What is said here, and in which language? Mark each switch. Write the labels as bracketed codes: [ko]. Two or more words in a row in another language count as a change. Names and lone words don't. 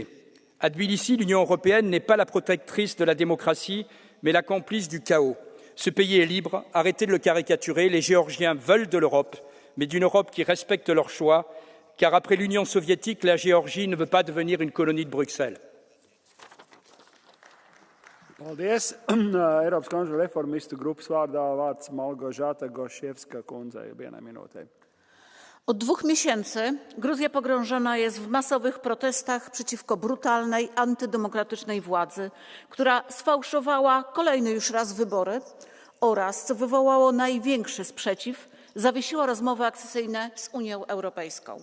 [fr] À Tbilissi, l'Union européenne n'est pas la protectrice de la démocratie, mais la complice du chaos. Ce pays est libre, arrêtez de le caricaturer, les Géorgiens veulent de l'Europe, mais d'une Europe qui respecte leurs choix, car après l'Union soviétique, la Géorgie ne veut pas devenir une colonie de Bruxelles. [lv] Paldies. Eiropas konservatīvu reformistu grupas vārdā vārds Malgožata Gošievska kundzei vienai minūtei. [pl] Od 2 miesięcy Gruzja pogrążona jest w masowych protestach przeciwko brutalnej, antydemokratycznej władzy, która sfałszowała kolejny już raz wybory oraz, co wywołało największy sprzeciw, zawiesiła rozmowy akcesyjne z Unią Europejską.